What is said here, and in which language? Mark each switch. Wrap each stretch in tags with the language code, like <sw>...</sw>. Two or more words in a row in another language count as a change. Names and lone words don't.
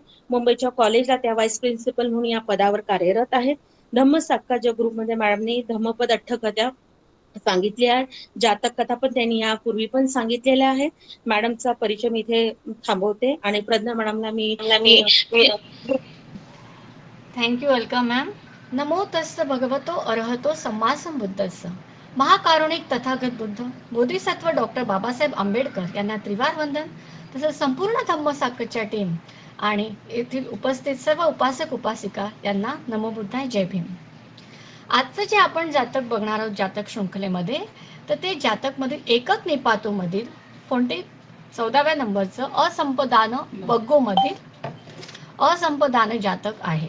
<mr>मुंबईच्या कॉलेजला त्या व्हाईस प्रिन्सिपल म्हणून या पदावर कार्यरत आहेत. धम्म साक्काच्या ग्रुपमध्ये मॅडमने धम्मपद अठ्ठकथा सांगितली आहे. जातक कथा पण त्यांनी यापूर्वी पण सांगितलेल्या आहे. मॅडमचा परिचय मी इथे थांबवते आणि प्रज्ञा मॅडमला मी</mr> <en>Thank you. Welcome ma'am.</en> <pi>नमो तस्स भगवतो अरहतो सम्मा संबुद्धस्स.</pi> <mr>महाकारुणिक तथागत बुद्ध बोधिसत्व डॉक्टर बाबासाहेब आंबेडकर यांना त्रिवार वंदन. तसंच संपूर्ण धम्मसाक्कच्या टीम आणि येथील उपस्थित सर्व उपासक उपासिका यांना नमो बुद्धाय, जय भीम. आजचं जे आपण जातक बघणार आहोत जातक शृंखलेमध्ये, तर ते जातकमधील एकक निपातोमधील 14व्या नंबरचं असंपदान बग्गोमधील असंपदान जातक आहे.</mr>